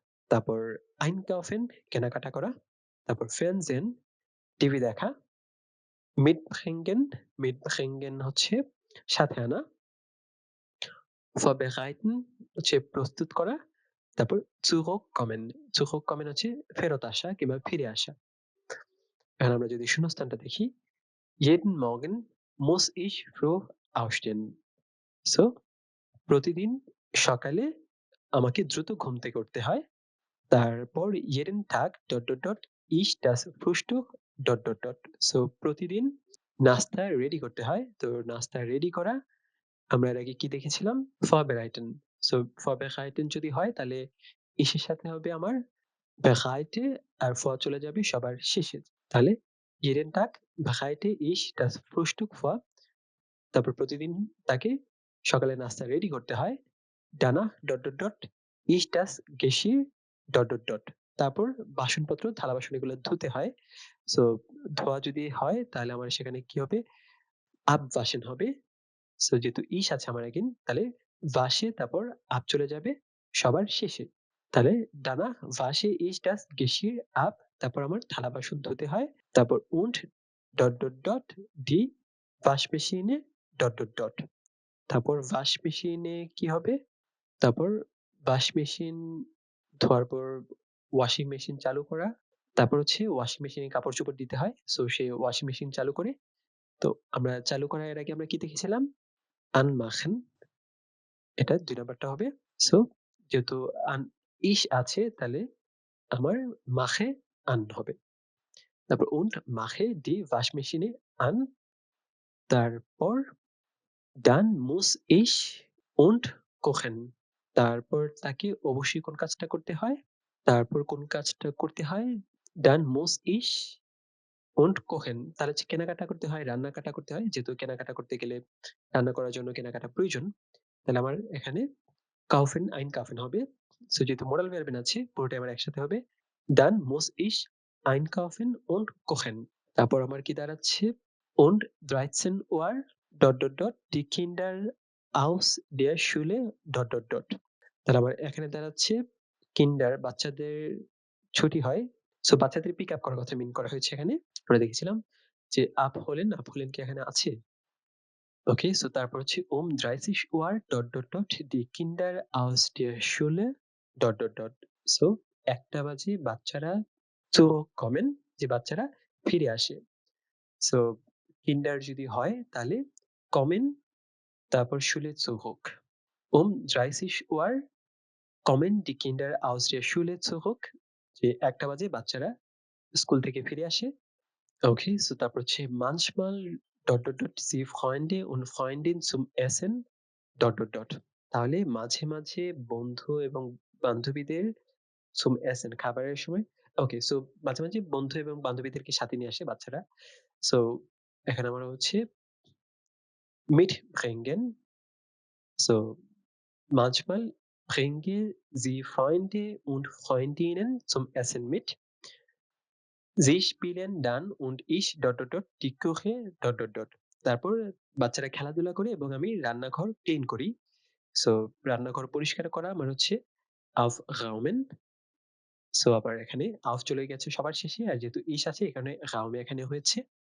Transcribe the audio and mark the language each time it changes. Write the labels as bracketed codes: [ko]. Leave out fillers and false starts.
[bn] তারপর einkaufen, কেনাকাটা করা। তারপর Fernsehen, টিভি দেখা। mitbringen, mitbringen হচ্ছে সাথে আনা। vorbereiten হচ্ছে প্রস্তুত করা। তারপর zurückkommen, zurückkommen হচ্ছে ফেরত আসা কিংবা ফিরে আসা। এখন আমরা যদি শূন্যস্থানটা দেখি, [de] jeden Morgen muss ich früh aufstehen। [bn] So প্রতিদিন সকালে আমাকে দ্রুত ঘুম থেকে উঠতে হয়। [de] তারপর jeden Tag ... ich das Frühstück [bn] ... so প্রতিদিন নাস্তা রেডি করতে হয়। তো নাস্তা রেডি করা আমরা এর আগে কি দেখেছিলাম? vorbereiten। সো vorbereiten যদি হয় তাহলে ich এর সাথে হবে আমার bereite আর vor চলে যাবে সবার শেষে। [de] তাহলে jeden Tag bereite ich das Frühstück vor। [bn] তারপর প্রতিদিন তাকে সকালে নাস্তা রেডি করতে হয়। [de] danach ... ich das Geschirr ... [bn] তারপর বাসনপত্র, থালা-বাসন এগুলো ধুতে হয়। সো ধোয়া যদি হয় তাহলে আমার সেখানে কি হবে? abwaschen হবে। সো যেহেতু ইশ আছে আমার এগেইন তাহলে wasche তারপর চলে যাবে সবার শেষে। [de] তাহলে danach wasche ich das Geschirr ab। [bn] তারপর আমার থালা-বাসন ধুতে হয়। [de] তারপর und ... die Waschmaschine ... [bn] তারপর ওয়াশ মেশিনে কি হবে? তারপর ওয়াশ মেশিন ধোয়ার পর ওয়াশিং মেশিন চালু করা। তারপর হচ্ছে ওয়াশিং মেশিনে কাপড়-চোপড় দিতে হয়। সো সে ওয়াশিং মেশিন চালু করে। তো আমরা চালু করার এর আগে আমরা কি দেখেছিলাম? anmachen, এটা ২ নাম্বারটা হবে। সো যেহেতু আন ich আছে তাহলে আমার mache an হবে। [de] তারপর und mache die Waschmaschine an। তারপর dann muss ich und kochen। [bn] তারপর তাকে অবশ্যই কোন কাজটা করতে হয়? তারপর কোন কাজটা করতে হয়? [de] Dann muss ich und kochen। [bn] তাহলে হচ্ছে কেনাকাটা করতে হয়, রান্না-কাটা করতে হয়। যেহেতু কেনাকাটা করতে গেলে রান্না করার জন্য কেনাকাটা প্রয়োজন। তাহলে আমার এখানে kaufen, einkaufen হবে। সো যেহেতু modal verb আছে পুরোটাই আমার একসাথে হবে। [de] Dann muss ich einkaufen und kochen। [bn] তারপর আমার কি দাঁড়াচ্ছে? [de] Und 13 Uhr ... die Kinder aus der Schule ... [bn] তাহলে আমার এখানে দাঁড়াচ্ছে কিন্ডার বাচ্চাদের ছুটি হয়। সো বাচ্চাদের পিক আপ করার কথা মিন করা হয়েছে এখানে। আমরা দেখেছিলাম যে abholen কি এখানে আছে? ওকে, সো তারপর হচ্ছে [de] um 30 Uhr ... die Kinder aus der Schule ... [bn] so ১টা বাজে বাচ্চারা zurückkommen, যে বাচ্চারা ফিরে আসে। সো কিন্ডার যদি হয় তাহলে kommen তারপর Schule zurück। [de] Um 30 Uhr kommen die Kinder aus der Schule zurück, [bn] যে ১টা বাজে বাচ্চারা স্কুল থেকে ফিরে আসে। ওকে, সো তারপর হচ্ছে manchmal ... [de] sie Freunde und Freundin zum Essen ... [bn] তাহলে মাঝে, মাঝে বন্ধু এবং বান্ধবীদের zum Essen খাবারের সময়। ওকে, সো মাঝে, মাঝে বন্ধু এবং বান্ধবীদেরকে সাথে নিয়ে আসে বাচ্চারা। সো এখানে আমরা হচ্ছে mitbringen। So manchmal [de] Bringe Sie Freunde und Freundinnen zum Essen mit. Sie spielen dann und ich die Küche [bn] তারপর বাচ্চারা খেলাধুলা করে এবং আমি রান্নাঘর ক্লিন করি। সো রান্নাঘর পরিষ্কার করা মানে হচ্ছে aufräumen। সো আবার এখানে auf চলে গেছে সবার শেষে। আর যেহেতু ich আছে এখানে Raum এখানে হয়েছে।